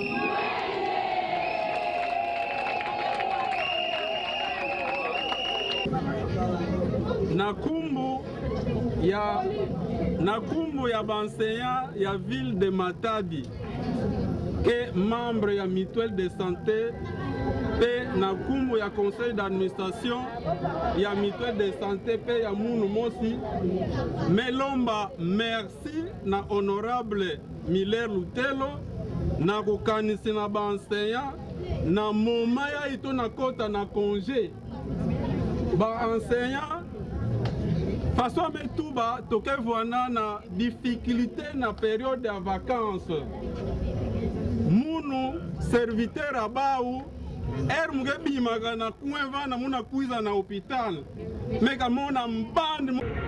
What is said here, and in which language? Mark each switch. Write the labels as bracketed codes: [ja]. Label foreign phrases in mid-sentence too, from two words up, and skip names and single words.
[kg] na kumbu ya banseignant ya [fr] ville de Matadi [kg] ke membre ya [fr] mutuelle de santé [kg] pe na kumbu ya [fr] conseil d'administration [kg] ya [fr] mutuelle de santé [kg] pe ya munu mosi melomba merci na honorable Miller Lutelo na kukanisi na banseignant na moma ya ito na kota na congé ba enseignant façon betuba toke voana na difficulté na période ya vacances munu serviteur abau muke bimaka na kueva na muna kuiza na hôpital meka mona mbandi